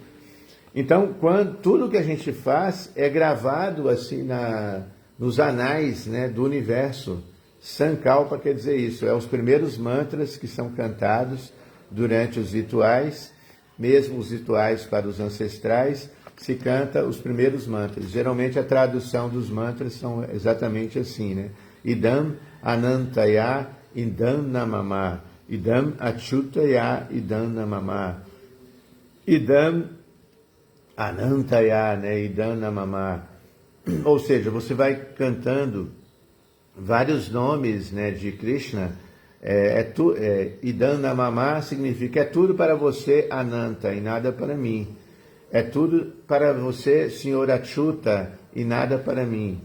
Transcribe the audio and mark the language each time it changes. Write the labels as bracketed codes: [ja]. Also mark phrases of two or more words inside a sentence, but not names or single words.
[pt] Então, tudo que a gente faz é gravado assim nos anais, né, do universo. Sankalpa quer dizer isso, os primeiros mantras que são cantados durante os rituais, mesmo os rituais para os ancestrais, se canta os primeiros mantras. Geralmente a tradução dos mantras são exatamente assim, né? [sa] इदम् अनन्ताय इदं न मम, इदम् अच्युताय इदं न मम, इदम् अनन्ताय, né, इदं न मम. [pt] Ou seja, você vai cantando vários nomes, né, de Krishna [sa] इदन्न मम [pt] significa é tudo para você, Ananta, e nada para mim. É tudo para você, Senhor Achyuta, e nada para mim.